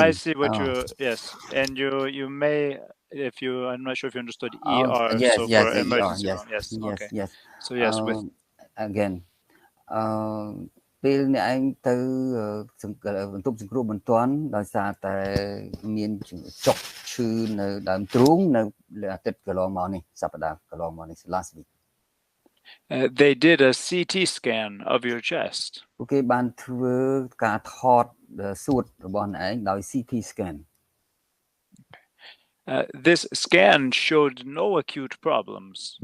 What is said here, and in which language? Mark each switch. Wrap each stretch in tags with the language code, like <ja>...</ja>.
<en>I see what you yes, and you may, if you, I'm not sure if you understood ER. Yes, so yes, for emergency yes, room. Yes, okay. yes. So yes, with again</en> <km>ពេលអ្នកឯងទៅបន្ទប់សង្គ្រោះបន្ទាន់ដោយសារតែមានចុកឈឺនៅដើមទ្រូងនៅអាទិត្យកន្លងមកនេះសប្តាហ៍កន្លងមកនេះ</km> <en>last week they did a CT scan of your chest.</en> <km>ពួកគេបានធ្វើការថតសួតរបស់អ្នកឯងដោយ CT scan</km> <en>this scan showed no acute problems.</en>